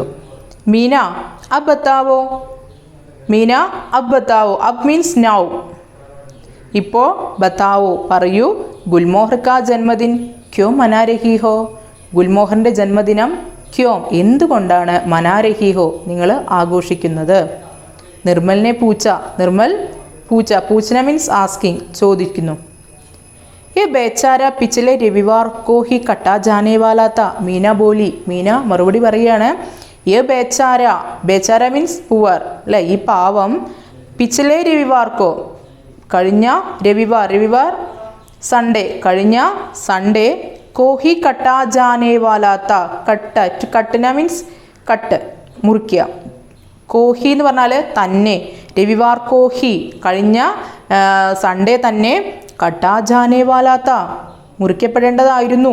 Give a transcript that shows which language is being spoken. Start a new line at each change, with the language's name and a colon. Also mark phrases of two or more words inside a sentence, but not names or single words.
Hindi: मीना अब बताओ, मीना अब बताओ, अब
English: means now,
Hindi: ഇപ്പോൾ ബത്താവോ പറയൂ. गुलमोहर का जन्मदिन क्यों मना रही हो,
Malayalam: ഗുൽമോഹറിൻ്റെ ജന്മദിനം
Hindi: ക്യോം എന്തുകൊണ്ടാണ്, मना रही हो
Malayalam: നിങ്ങൾ ആഘോഷിക്കുന്നത്.
Hindi: निर्मल ने पूछा, निर्मल पूछा, पूछना
English: means asking
Hindi: ചോദിക്കുന്നു. ये बेचारा पिछले रविवार को ही कटा जाने वाला था, मीന बोली.
Malayalam: മീന മറുപടി പറയുകയാണ്,
Hindi: ये बेचारा, बेचारा
English: means poor
Malayalam: അല്ലേ, ഈ പാവം,
Hindi: पिछले रविवार को
Malayalam: കഴിഞ്ഞ രവിവാർ, രവിവാർ സൺഡേ, കഴിഞ്ഞ സൺഡേ,
Hindi: को ही कटा जाने वाला था,
Malayalam: കട്ടന
English: means cut
Malayalam: മുറിക്കുക, കോഹി എന്ന് പറഞ്ഞാൽ തന്നെ,
Hindi: रविवार को ही
Malayalam: കഴിഞ്ഞ സൺഡേ തന്നെ,
Hindi: कटा जाने वाला था
Malayalam: മുറിക്കപ്പെടേണ്ടതായിരുന്നു.